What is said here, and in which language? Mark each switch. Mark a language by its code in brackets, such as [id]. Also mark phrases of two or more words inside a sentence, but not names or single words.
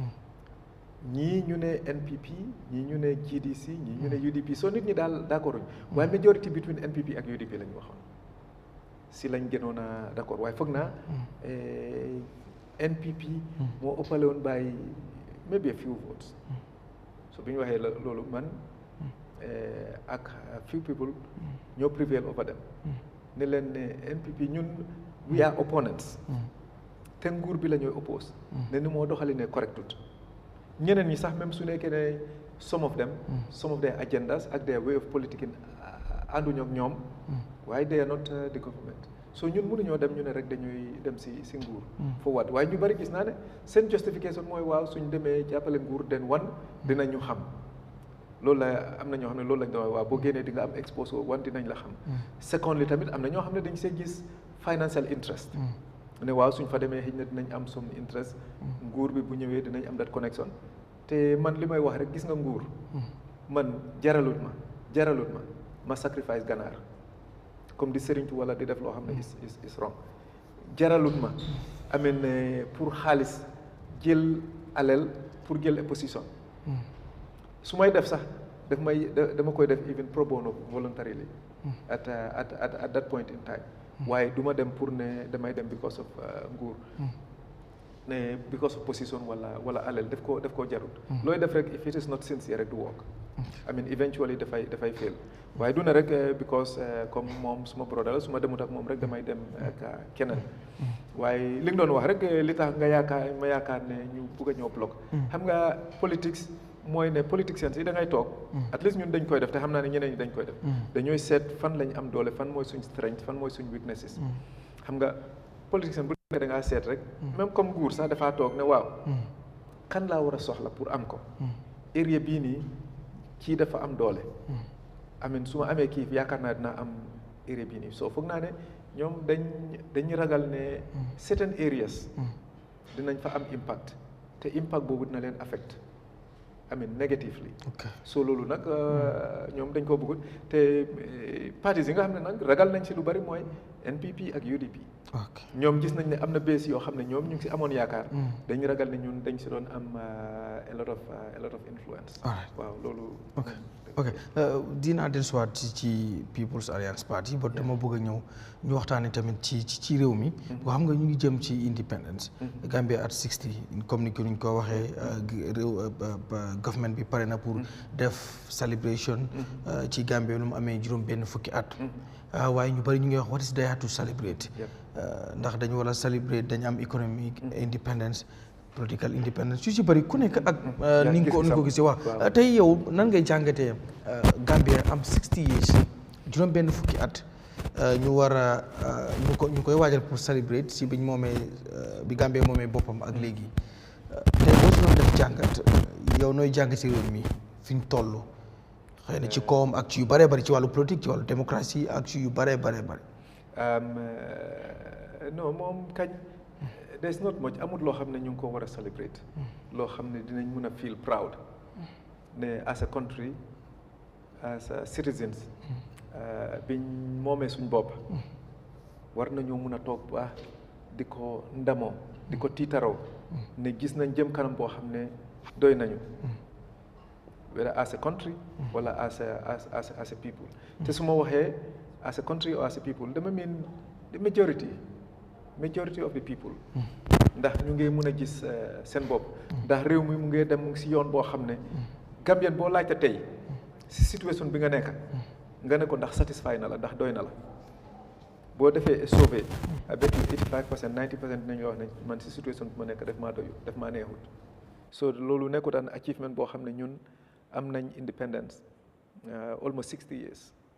[wo] ñii ñu ne NPP ñii ñu ne GDC ñii ñu ne UDP soo nit ñi daal d'accord uñ waaye [en] majority between NPP [wo] ak UDP lañ waxoon si lañ gënoon a d'accord waaye foog naa NPP moo ëppale woon [en] by maybe a few votes [wo] so bi ñu waxee loolu man ak [en] few people [wo] ñoo [en] prevail over them [wo] ne leen ne NPP ñun [en] we are opponents [wo] te nguur bi la ñooy oppose ne ni moo doxali ne correctut ñeneen ñi sax même su nekkee ne [en] some of their [wo] agendas ak [en] their way of politicking [wo] ànduñu ak ñoom waaye [en] they are not the government [wo] so ñun mënuñoo dem ñu ne rek dañuy dem si nguur forward waaye ñu bari gis naa ne seen justification mooy waaw suñ demee jàppale nguur den dinañu xam loolu la am na ñoo xam ne loolu lañ doon waaw boo génnee di nga am exposé dinañ la xam secondly tamit am na ñoo xam ne dañ see gis [en] financial interest [wo] ne waaw suñ fa demee xëy na dinañ am [en] some interest [wo] nguur bi bu ñëwee dinañ am [en] that connection [wo] te man li may wax rek gis nga nguur man jaralut ma sacrifice ganaar comme di sëriñtu wala di def loo xam ne [en] is wrong [wo] jaralut ma amee pour xaalis jël alal pour jël [en] a position [wo] su may def sax dama koy def [en] even pro bono voluntarily at that point in time [wo] waaye du ma dem pour ne damay dem [en] because of [wo] nguur ne [en] because of position [wo] wala alal def ko jarut looy def rek [en] if it is not sincere [wo] rek du [en] work I mean eventually [wo] dafay fail waaye du ne rek because comme moom suma brother la su ma demut ak moom rek damay dem ak keneen waaye li nga doon wax rek li tax nga yaakaar ne ñu bugg a ñëw bloc xam nga politics mooy ne politiciens yi da ngay toog [en] at least [wo] ñun dañ koy def te xam naa ne ñeneen ñi dañ koy def dañooy seet fan lañ am doole fan mooy suñ strength fan mooy suñ weaknesses xam nga politicien bu nekk da ngaa seet rek [fr] même comme [wo] nguur sax dafaa toog ne waaw kan laa war a soxla pour am ko area bii nii kii dafa am doole amin su ma amee kii yaakaar naa dinaa am area bii nii soo foog naa ne ñoom dañuy ragal ne [en] certain areas [wo] dinañ fa am impact te impact boobu dina leen affect amin negatively so loolu nag ñoom dañ koo bëggut te parties yi nga xam ne nag ragal nañ si lu bari mooy NPP ak UDP ñoom gis nañ ne am na bés yoo xam ne ñoom ñu ngi si amoon yaakaar dañu ragal ne ñun dañ si doon am [en] a lot of influence [wo] waaw loolu ok dinaa dellusiwaat ci People's Alliance Party ba dama bëgg a ñëw ñu waxtaanee tamit ci réew mi boo xam nga ñu ngi jëm ci independence Gambia at 60 comme ni ko ñu ko waxee réew government bi pare na pour def celebration ci Gambia lu mu amee juróom benn fukki at waaye ñu bëri ñu ngi wax [en] what is there to celebrate [wo] ndax dañu war a celebrate dañu am [en] economic independence political independence [wo] yu ci bëri ku nekk ak ni nga ko gisee waaw tey yow nan ngay jàngatee Gambia am 60 years juróom benn fukki at ñu war a ñu koy waajal pour celebrate si biñ moomee bi Gambia moomee boppam ak léegi tey boo si doon def jàngat yow nooy jàngatee réew mi fi ñu toll xëy na ci koom ak ci yu bëree bëri ci wàllu politique ci wàllu démocratie ak ci yu bëree bëri non moom kañ [en] there's not much [wo] amul loo xam ne ñu ngi ko war a celebrate loo xam ne dinañ mën a feel proud ne [en] as a country as a citizens [wo] biñ moomee suñ bopp war nañoo mën a toog baax di ko ndamoo di ko tiitaroo ne gis nañ jëm kanam boo xam ne doy nañu [en] whether as a country [wo] wala as a people te su ma waxee as [en] a country or as a people [wo] dama [en] mean the majority of the people [wo] ndax ñu ngi mën a gis seen bopp ndax réew mi mu ngi dem mu ngi si yoon boo xam ne Gambien boo laajte tey si situation bi nga nekk nga ne ko ndax satisfy na la ndax doy na la boo defee [fr] sauvé avec [wo] 85% 90% dinañu wax ne man si situation bi ma nekk daf maa doyu daf maa neexut so loolu nekkut [en] an achievement [wo] boo xam ne ñun am nañ independence [en] almost 60 years